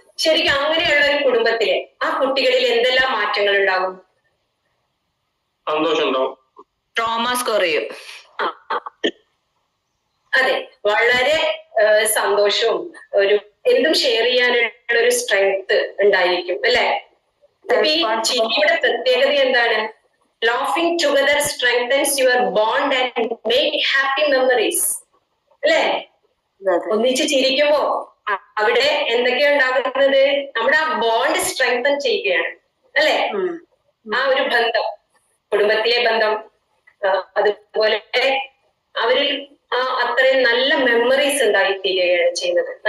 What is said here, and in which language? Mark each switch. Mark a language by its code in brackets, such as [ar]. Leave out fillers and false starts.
[ml] ശരിക്കും അങ്ങനെയുള്ള ഒരു കുടുംബത്തില് ആ കുട്ടികളിൽ എന്തെല്ലാം മാറ്റങ്ങൾ ഉണ്ടാകും? ട്രോമാസ് കുറയും. അതെ, വളരെ സന്തോഷവും ഒരു എന്തും ഷെയർ ചെയ്യാനുള്ള ഒരു സ്ട്രെങ്ത് ഉണ്ടായിരിക്കും, അല്ലെ? ഈ ചിരിയുടെ പ്രത്യേകത എന്താണ്? [en] Laughing together strengthens your bond and make happy memories. [ml] അല്ലേ? ഒന്നിച്ച് ചിരിക്കുമ്പോ അവിടെ എന്തൊക്കെയാ ഉണ്ടാകുന്നത്? നമ്മുടെ ആ ബോണ്ട് സ്ട്രെങ്തൻ ചെയ്യുകയാണ്, അല്ലെ? ആ ഒരു ബന്ധം, കുടുംബത്തിലെ ബന്ധം, അതുപോലെ അവരിൽ ആ അത്രയും നല്ല മെമ്മറീസ് ഉണ്ടായിത്തീരുകയാണ് ചെയ്യുന്നത്.